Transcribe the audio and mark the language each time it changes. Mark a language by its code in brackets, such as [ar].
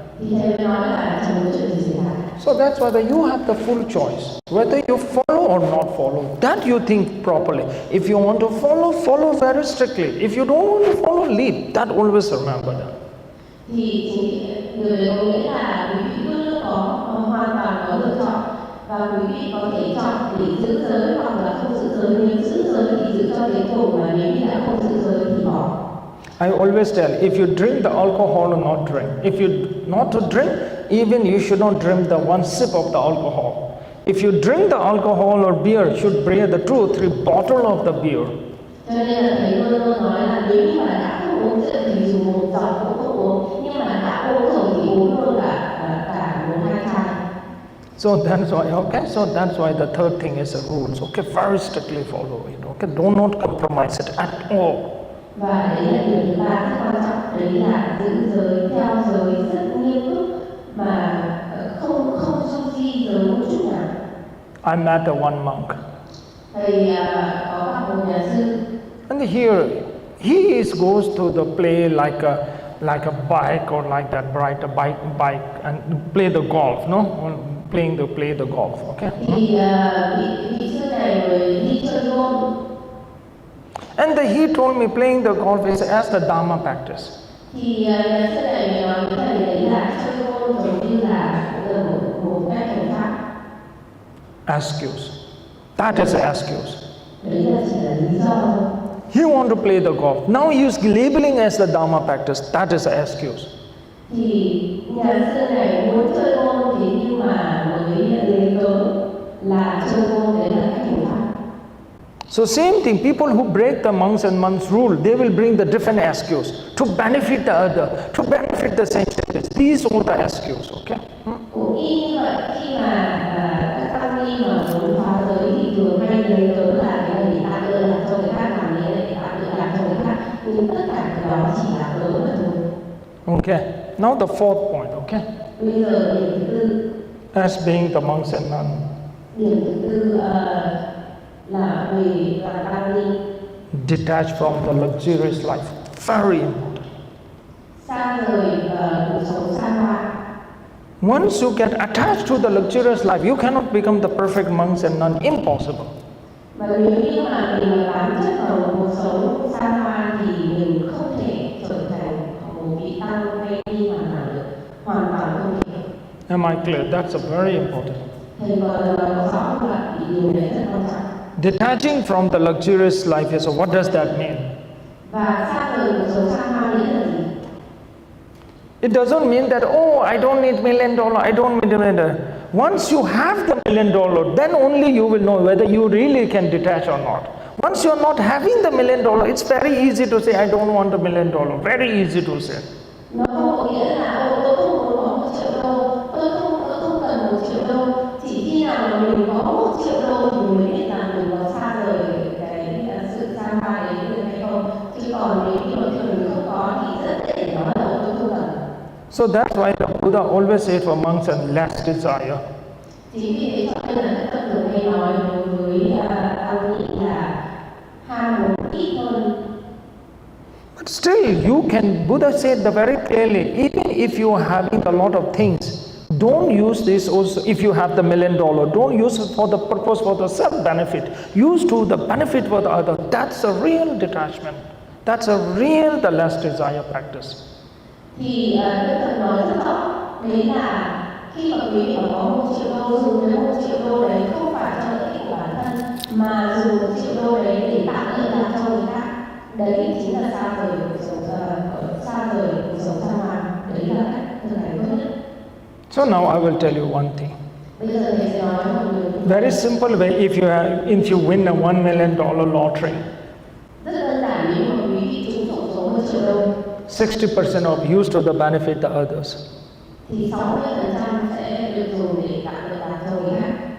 [vi] Thì thầy mới nói là chẳng có chuyện gì xảy ra. [en] So that's why you have the full choice, whether you follow or not follow. That you think properly. If you want to follow very strictly. If you don't want to follow, leave. That always remember that. [vi] Thì điều đấy có nghĩa là quý vị luôn luôn hoàn toàn có lựa chọn và quý vị có thể chọn để giữ giới hoặc là không giữ giới. Nếu giữ giới thì giữ cho đến cùng, và nếu như đã không giữ giới thì bỏ. [en] I always tell, if you drink the alcohol or not drink. If you not to drink, even you should not drink the one sip of the alcohol. If you drink the alcohol or beer, you should bring the 2 or 3 bottles of the beer. [vi] Cho nên là thầy luôn luôn nói là nếu như mà đã không uống rượu thì dùng một giọt cũng không uống, nhưng mà đã uống rồi thì uống luôn cả 1-2 chai. [en] So that's why, okay, so that's why the third thing is the rules, okay, very strictly follow it, okay, do not compromise it at all. [vi] Và đấy là điều thứ ba rất quan trọng, đấy là giữ giới, theo giới rất nghiêm túc mà không du di giới một chút nào. [en] I met one monk. [vi] Thầy có gặp một nhà sư. [en] And here he goes to the play like a bike or like that bike and play the golf, no? Play the golf, okay? [vi] Thì vị sư này mới đi chơi golf. [en] And he told me playing the golf is as the Dharma practice. [vi] Thì nhà sư này mới nói với thầy đấy là chơi golf giống như là một cách hành pháp. [en] Excuse. That is an excuse. [vi] Đấy là chỉ là lý do thôi. [en] He want to play the golf. Now he is labeling as the Dharma practice. That is an excuse. [vi] Thì nhà sư này muốn chơi golf thế nhưng mà mới lấy cớ là chơi golf đấy là cách hành pháp. [en] So same thing, people who break the monks and nuns rule, they will bring the different excuse to benefit the other, to benefit the sensitives. These are the excuse, okay? [vi] Cũng y như vậy, khi mà các tăng ni mà muốn phá giới thì thường hay lấy cớ là cái này tạm tự làm cho người khác, làm cái này tạm tự làm cho người khác, nhưng tất cả cái đó chỉ là cớ mà thôi. [en] Okay, now the fourth point, okay? [vi] Bây giờ điểm thứ tư, [en] As being the monks and nuns, [vi] điểm thứ tư là về là tăng ni [en] detach from the luxurious life, very important. [vi] xa rời cuộc sống xa hoa. [en] Once you get attached to the luxurious life, you cannot become the perfect monks and nuns, impossible. [vi] Và nếu như mà mình bám chấp vào cuộc sống xa hoa thì mình không thể trở thành một vị tăng hay ni hoàn hảo được, hoàn toàn không thể. [en] Am I clear? That's a very important. [vi] Thầy nói rõ là điều đấy rất quan trọng. [en] Detaching from the luxurious life, so what does that mean? [vi] Và xa rời cuộc sống xa hoa nghĩa là gì? [en] It doesn't mean that, oh, I don't need $1 million, I don't need $1 million. Once you have the $1 million, then only you will know whether you really can detach or not. Once you're not having the $1 million, it's very easy to say, I don't want $1 million. Very easy to say. [vi] Nó không có nghĩa là tôi không muốn có 1 triệu đô, tôi không cần 1 triệu đô. Chỉ khi nào mà mình có 1 triệu đô thì mình mới biết rằng mình có xa rời cái sự xa hoa đấy được hay không. Chứ còn nếu như mà mình không có thì rất dễ để nói là tôi không cần. [en] So that's why the Buddha always said for monks and less desire. [vi] Chính vì thế cho nên là các Phật tử hay nói đối với tăng ni là ham muốn ít hơn. [en] But still, you can, Buddha said the very clearly, even if you are having a lot of things, don't use this also, if you have the $1 million, don't use it for the purpose for the self-benefit. Use to the benefit for the other. That's a real detachment. That's a real, the less desire practice. [vi] Thì Đức Phật nói rất rõ, đấy là khi mà quý vị có 1 triệu đô, dùng cái 1 triệu đô đấy không phải cho lợi ích của bản thân, mà dùng 1 triệu đô đấy để tạo lợi lạc cho người khác. Đấy chính là xa rời cuộc sống xa hoa. Đấy là cách thực hành tốt nhất. [en] So now I will tell you one thing. [vi] Bây giờ thầy sẽ nói một điều [en] Very simple way, if you win a $1 million lottery, [vi] rất đơn giản. Nếu mà quý vị trúng tổng số 1 triệu đô, [en] 60% of used to the benefit the others. [vi] thì 60% sẽ được dùng để tạo lợi lạc cho người khác.